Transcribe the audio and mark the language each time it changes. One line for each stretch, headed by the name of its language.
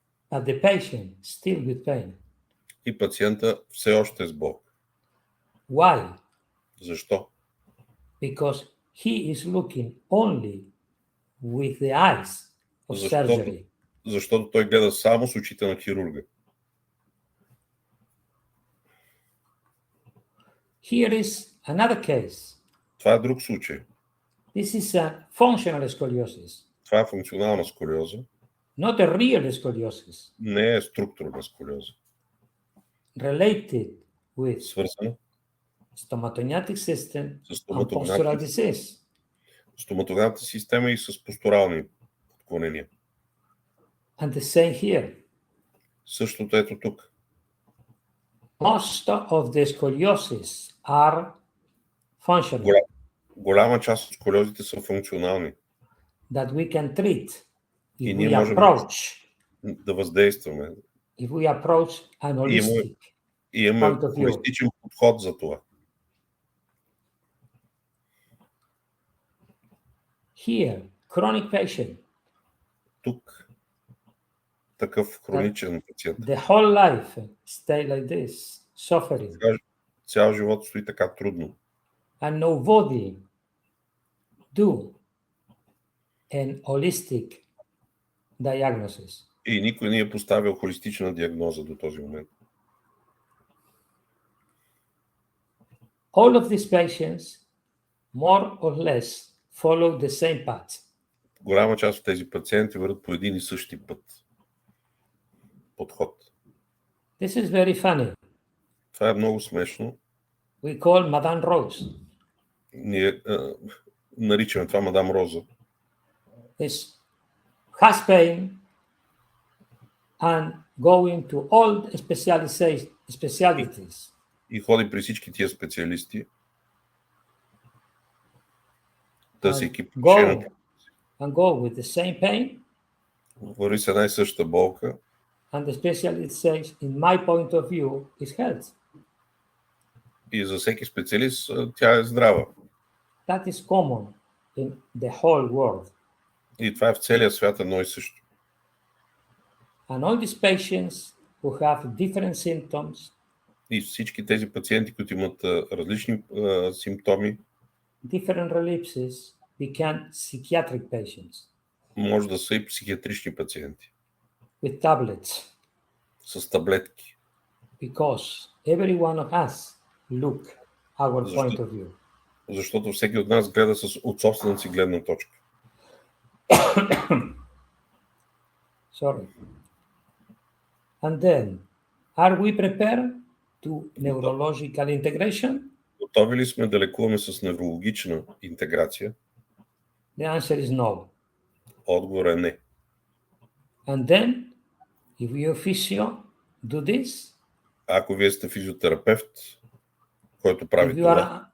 English: but the patient still with pain.
Bulgarian: и пациента все още е с болка.
English: Why?
Bulgarian: Защо?
English: Because he is looking only with the eyes of surgery.
Bulgarian: Защото той гледа само с очите на хирурга.
English: Here is another case.
Bulgarian: Това е друг случай.
English: This is a functional scoliosis,
Bulgarian: Това е функционална сколиоза,
English: not a real scoliosis,
Bulgarian: не е структурна сколиоза.
English: related with
Bulgarian: Свързана
English: stomatognatic system
Bulgarian: с
English: and postural disease.
Bulgarian: стоматогнатната система и с постурални отклонения.
English: And the same here.
Bulgarian: Същото ето тук.
English: Most of the scoliosis are functional,
Bulgarian: Голяма част от сколиозите са функционални
English: that we can treat
Bulgarian: и
English: if
Bulgarian: ние
English: we
Bulgarian: можем
English: approach,
Bulgarian: да въздействаме.
English: if we approach an holistic
Bulgarian: И имаме
English: point of view.
Bulgarian: холистичен подход за това.
English: Here, chronic patient,
Bulgarian: Тук такъв хроничен пациент.
English: the whole life stay like this, suffering,
Bulgarian: Цял живот стои така трудно.
English: and nobody do an holistic diagnosis.
Bulgarian: И никой не е поставил холистична диагноза до този момент.
English: All of these patients, more or less, follow the same path.
Bulgarian: Голяма част от тези пациенти върват по един и същи подход.
English: This is very funny.
Bulgarian: Това е много смешно.
English: We call Madame Rose.
Bulgarian: Ние наричаме това мадам Роза.
English: Is has pain and going to all specialties.
Bulgarian: И ходи при всички тия специалисти, търсейки
English: And go with the same pain,
Bulgarian: върви с една и съща болка
English: and the specialist says, in my point of view, is health.
Bulgarian: и за всеки специалист тя е здрава.
English: That is common in the whole world.
Bulgarian: И това е в целия свят едно и също.
English: And all these patients who have different symptoms,
Bulgarian: И всички тези пациенти, които имат различни симптоми,
English: different relapses, become psychiatric patients
Bulgarian: може да са и психиатрични пациенти
English: with tablets,
Bulgarian: с таблетки.
English: because every one of us look our
Bulgarian: Защо?
English: point of view.
Bulgarian: Защото всеки от нас гледа от собствената си гледна точка.
English: Sorry. And then, are we prepared to neurological integration?
Bulgarian: Готови ли сме да лекуваме с неврологична интеграция?
English: The answer is no.
Bulgarian: Отговор е не.
English: And then, if you physio do this,
Bulgarian: Ако вие сте физиотерапевт, който прави това,